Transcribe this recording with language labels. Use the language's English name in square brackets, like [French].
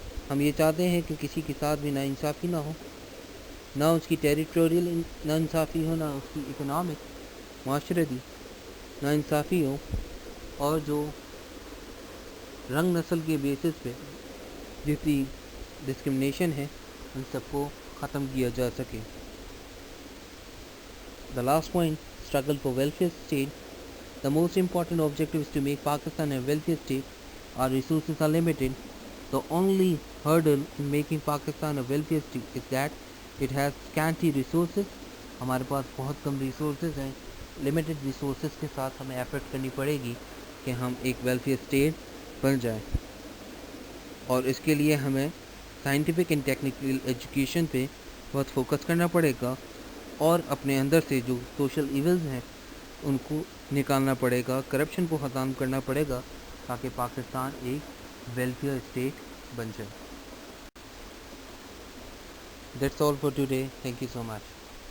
[Urdu] ہم یہ چاہتے ہیں کہ کسی کے ساتھ بھی ناانصافی نہ ہو، نہ اس کی ٹیریٹوریل ناانصافی ہو، نہ اس کی اکنامک معاشرتی ناانصافی ہو، اور جو رنگ نسل کے بیسس پہ جتنی ڈسکرمنیشن ہے ان سب کو ختم کیا جا سکے. [English] The last point, struggle for welfare state. The most important objective is to make Pakistan a welfare state. Our resources are limited. The only hurdle in making Pakistan a welfare state is that it has scanty resources. [Urdu] ہمارے پاس بہت کم resources ہیں. Limited resources کے ساتھ ہمیں effort کرنی پڑے گی کہ ہم ایک ویلفیئر اسٹیٹ بن جائیں، اور اس کے لیے ہمیں سائنٹیفک اینڈ ٹیکنیکل ایجوکیشن پہ بہت فوکس کرنا پڑے گا، اور اپنے اندر سے جو سوشل ایولز ہیں ان کو نکالنا پڑے گا، کرپشن کو ختم کرنا پڑے گا، تاکہ پاکستان ایک ویلفیئر اسٹیٹ بن جائے. [English] That's all for today. Thank you so much.